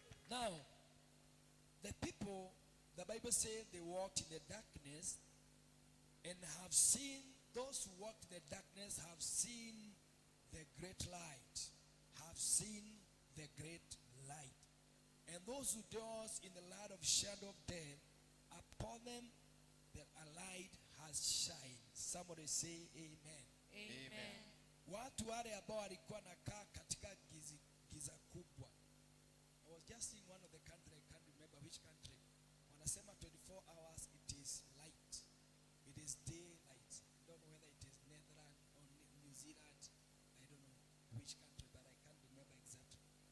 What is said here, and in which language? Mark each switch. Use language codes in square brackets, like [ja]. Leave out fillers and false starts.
[en] Now, the people, the Bible says they walked in the darkness and have seen, those who walked in the darkness have seen the great light, have seen the great light. And those who dwell in the land of shadow of death, upon them a light has shined. Somebody say amen. Amen. [sw] Watu wale ambao walikuwa nakaa katika giza kubwa. [en] I was just in one of the country, I can't remember which country. [sw] Wanasema [en] 24 hours it is light. It is daylight. I don't know whether it is Netherlands or New Zealand. I don't know which country, but I can't remember exactly.